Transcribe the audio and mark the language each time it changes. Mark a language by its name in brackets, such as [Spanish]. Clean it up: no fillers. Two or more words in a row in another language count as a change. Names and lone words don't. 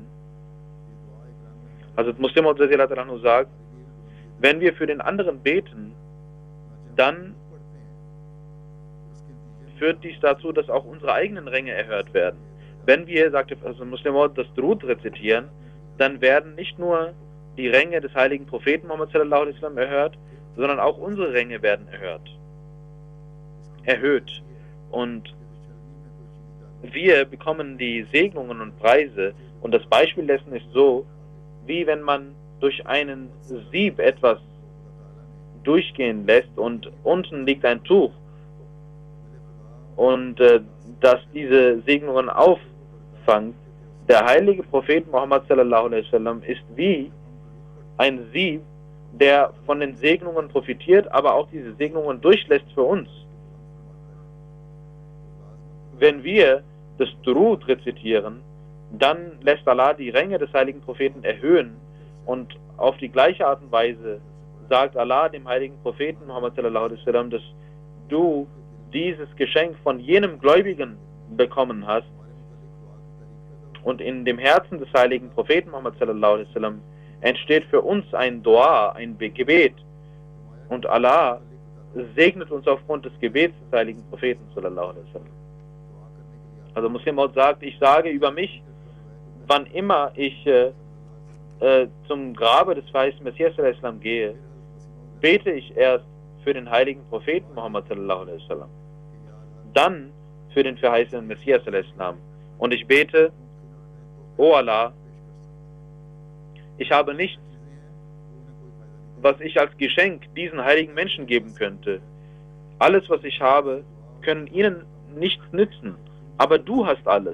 [German] Hazrat Muslim Maud sagt, wenn wir für den anderen beten, dann führt dies dazu, dass auch unsere eigenen Ränge erhöht werden. Wenn wir, sagte Muslim Maud, das Durud rezitieren, dann werden nicht nur die Ränge des heiligen Propheten Muhammad [Arabic] صلى الله عليه وسلم [German] erhöht, sondern auch unsere Ränge werden erhöht. Und wir bekommen die Segnungen und Preise. Und das Beispiel dessen ist so, wie wenn man durch einen Sieb etwas durchgehen lässt und unten liegt ein Tuch und das diese Segnungen auffangt. Der heilige Prophet Muhammad [Arabic] صلى الله عليه وسلم [German] ist wie ein Sieb, der von den Segnungen profitiert, aber auch diese Segnungen durchlässt für uns. Wenn wir das Durud rezitieren, dann lässt Allah die Ränge des heiligen Propheten erhöhen und auf die gleiche Art und Weise sagt Allah dem heiligen Propheten Muhammad [Arabic] صلى الله عليه وسلم, [German] dass du dieses Geschenk von jenem Gläubigen bekommen hast und in dem Herzen des heiligen Propheten Muhammad [Arabic] صلى الله عليه وسلم [German] entsteht für uns ein Dua, ein Gebet und Allah segnet uns aufgrund des Gebets des heiligen Propheten [Arabic] صلى الله عليه وسلم. [German] Also Muslim Maud sagt, ich sage über mich, wann immer ich zum Grabe des verheißenen Messias [Arabic] صلى الله عليه وسلم [German] gehe, bete ich erst für den heiligen Propheten Muhammad [Arabic] صلى الله عليه وسلم, [German] dann für den verheißenen Messias [Arabic] صلى الله عليه وسلم. [German] Und ich bete, O Allah, ich habe nichts, was ich als Geschenk diesen heiligen Menschen geben könnte. Alles, was ich habe, können ihnen nichts nützen, aber du hast alles.